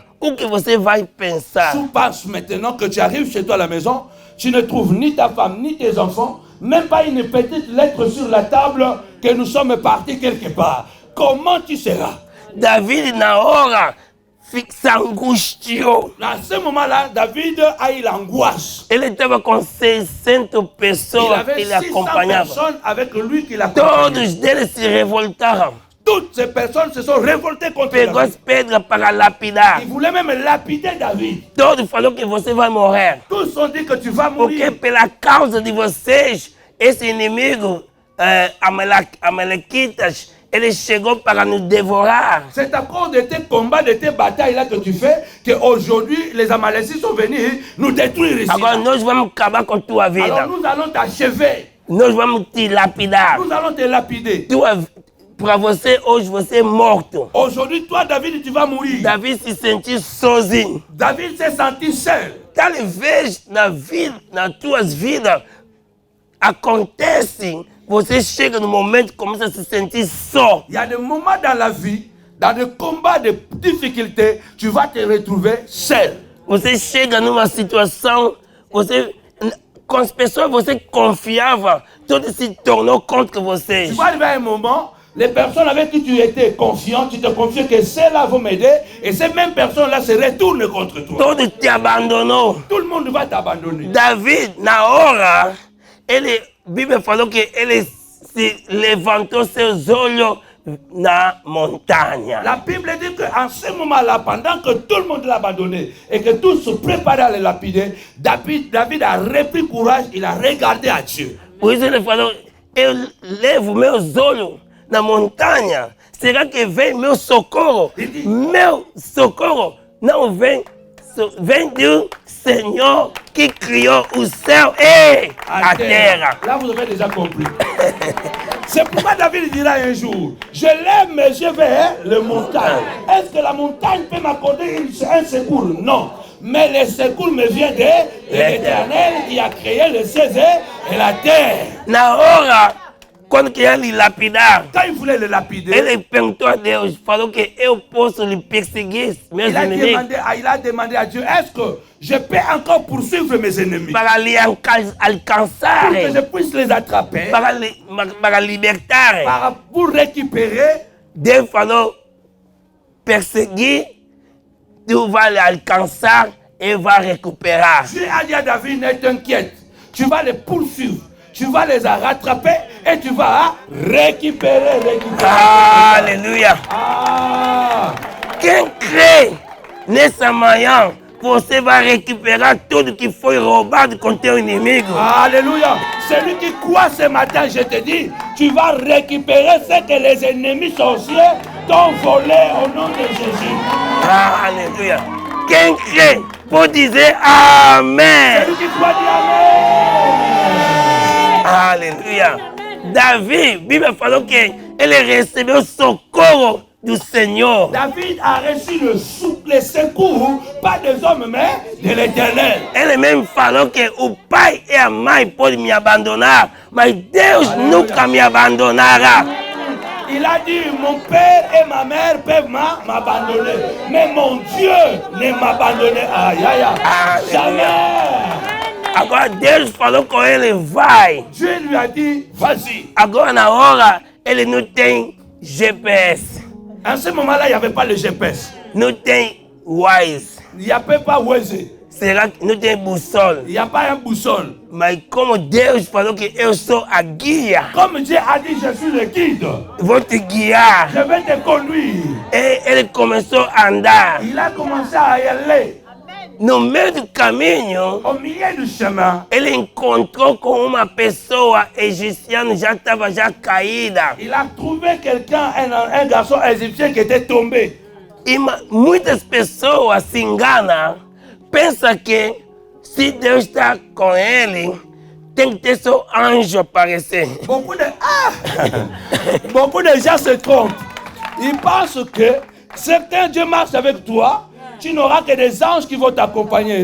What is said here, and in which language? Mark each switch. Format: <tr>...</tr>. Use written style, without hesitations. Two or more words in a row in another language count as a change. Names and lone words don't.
<pt>O que você vai pensar?</pt> <fr>Tu passes maintenant que tu arrives chez toi à la maison, tu ne trouves ni ta femme, ni tes enfants, même pas une petite lettre sur la table que nous sommes partis quelque part. Comment tu seras?</fr> <pt>David, na hora, se angustiou.</pt> <fr>À ce moment-là, David a eu l'angoisse.</fr> <pt>Ele estava com 600</pt> <fr>Il</fr> <pt>pessoas que</pt> <fr>avait</fr> <pt>ele 600 acompanhava.</pt> <fr>personnes avec lui qui l'accompagnaient.</fr> <pt>Todos deles se revoltaram.</pt> <fr>Toutes ces personnes se sont révoltées contre</fr> <pt>Pegou as</pt> <fr>David.</fr> <pt>pedras para lapidar.</pt> <fr>Ils voulaient même lapider David.</fr> <pt>Todos falaram que você vai morrer.</pt> <fr>Tous ont dit que tu vas</fr> <pt>Porque</pt> <fr>mourir.</fr> <pt>pela causa de vocês, esse inimigo, Amalequitas, ele chegou para nos devorar.</pt> <fr>C'est à cause de tes combats, de tes batailles-là que tu fais, qu'aujourd'hui, les Amalécites sont venus nous détruire ici.</fr> <pt>Agora nós vamos acabar com tua vida.</pt> <fr>Alors nous allons t'achever.</fr> <pt>Nós vamos te lapidar.</pt> <fr>Nous allons te lapider.</fr> <pt>Para você, hoje você é morto.</pt> <fr>Aujourd'hui, toi, David, tu vas mourir.</fr> <pt>Davi se sentiu sozinho.</pt> <fr>David s'est senti seul.</fr> <pt>Talvez nas tuas vidas, acontece, você chega no momento e começa a se sentir só.</pt> <fr>Il y a des moments dans la vie, dans des combats de difficultés, tu vas te retrouver seul.</fr> <pt>Você chega numa situação, com as pessoas você confiava, tudo se tornou contra você.</pt> <fr>Tu vas arriver à un moment, les personnes avec qui tu étais confiant, tu te confiais que celles-là vont m'aider, et ces mêmes personnes-là se retournent contre toi.</fr> <pt>Todo te abandonou.</pt> <fr>Tout le monde va t'abandonner.</fr> <pt>David, na hora, a Bíblia falou que ele se levantou seus olhos na montanha.</pt> <fr>La Bible dit qu'en ce moment-là, pendant que tout le monde l'a abandonné et que tous se préparaient à le lapider, David a repris courage, il a regardé à Dieu.</fr> <pt>Por isso ele falou, eu levo meus olhos na montanha. Será que vem meu socorro? Meu socorro não vem, vem do Senhor qui criou o céu et a terra.</pt> <fr>Là, vous avez déjà compris. C'est pourquoi David dira un jour, je lève mes yeux vers les montagnes. Est-ce que la montagne peut m'accorder un secours? Non. Mais le secours me vient de l'Éternel qui a créé le ciel et la terre.</fr> <pt>Na hora, quando queria lhe lapidar,</pt> <fr>Quand il voulait le lapider,</fr> <pt>ele perguntou a Deus, falou que eu posso lhe perseguir meus inimigos</pt> <fr>il a demandé à Dieu, est-ce que je peux encore poursuivre mes ennemis</fr> <pt>para lhe alcançar,</pt> <fr>pour que je puisse les attraper,</fr> <pt>para libertar.</pt> <fr>pour récupérer?</fr> <pt>Deus falou, perseguir,</pt> <fr>tu vas</fr> <pt>lhe alcançar</pt> <fr>et va récupérer. Dieu a dit à David, ne t'inquiète, tu vas les poursuivre, tu vas les rattraper et tu vas récupérer. Alléluia. Ah.</fr> <pt>Quem crê nessa manhã, você vai recuperar tudo que foi roubado com teu inimigo.</pt> <fr>Alléluia. Celui qui croit ce matin, je te dis, tu vas récupérer ce que les ennemis sorciers t'ont volé au nom de Jésus. Alléluia.</fr> <pt>Quem crê pode dizer Amém.</pt> <fr>Celui qui croit, dit Amen.</fr> <pt>Aleluia. Davi, Bíblia falou que ele recebeu socorro do Senhor.</pt> <fr>David a reçu le secours, pas des hommes, mais de l'Éternel.</fr> <pt>Ele mesmo falou que o pai e a mãe podem me abandonar, mas Deus nunca me abandonará.</pt> <fr>Il a dit, mon père et ma mère peuvent m'abandonner, mais mon Dieu ne m'abandonnera. Aïe, aïe, aïe. Jamais.</fr> <pt>Agora Deus falou com ele, vai.</pt> <fr>Dieu lui a dit, vas-y.</fr> <pt>Agora na hora, ele não tem GPS.</pt> <fr>En ce moment-là, il n'y avait pas le GPS.</fr> <pt>Não tem Waze.</pt> <fr>Il n'y avait pas Waze.</fr> <pt>Será que não tem bússola?</pt> <fr>Il n'y a pas un boussole.</fr> <pt>Mas como Deus falou que eu sou a guia,</pt> <fr>Comme Dieu a dit, je suis le guide.</fr> <pt>vou te guiar.</pt> <fr>Je vais te conduire.</fr> <pt>E ele começou a andar.</pt> <fr>Il a commencé à y aller.</fr> <pt>no meio do caminho,</pt> <fr>au milieu du chemin,</fr> <pt>ele encontrou com uma pessoa egípcia já estava já caída.</pt> <fr>il a trouvé quelqu'un, un garçon égyptien qui était tombé.</fr> <pt>E muitas pessoas se enganam, pensam que se Deus está com ele, tem que ter seu anjo aparecer.</pt> <fr>Beaucoup de gens se trompent. Ils pensent que certains Dieu marche avec toi, tu n'auras que des anges qui vont t'accompagner.</fr>